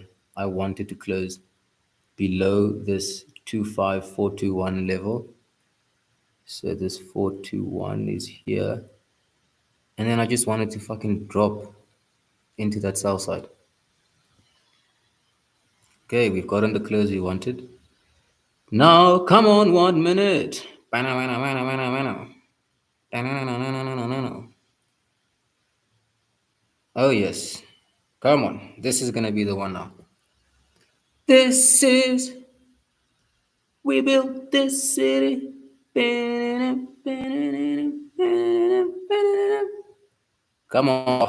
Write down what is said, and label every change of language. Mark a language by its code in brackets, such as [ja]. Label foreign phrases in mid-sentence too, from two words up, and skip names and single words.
[en] I want it to close below this 25421 level. So this 421 is here. And then I just wanted to fucking drop into that sell side. Okay, we've gotten the close we wanted. Now, come on, 1 minute. Bana, bana, bana, bana, bana. Oh yes. Come on. This is gonna be the one now. This is we built this city. Come on, boy.